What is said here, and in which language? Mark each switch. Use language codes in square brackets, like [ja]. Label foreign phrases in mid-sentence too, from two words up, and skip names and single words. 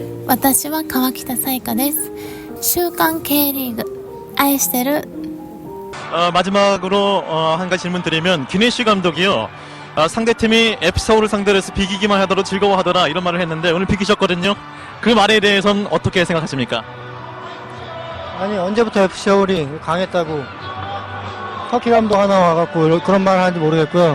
[ja] 私は川北彩花です。週刊 K리그愛してる. [ko] 마지막으로 한 가지 질문 드리면 기네시 감독이요. 상대팀이 F서울을 상대로 해서 비기기만 하더라도 즐거워하더라 이런 말을 했는데 오늘 비기셨거든요. 그 말에 대해서는 어떻게 생각하십니까? 아니 언제부터 F서울이 강했다고 터키 감독 하나 와갖고 그런 말을 하는지 모르겠고요.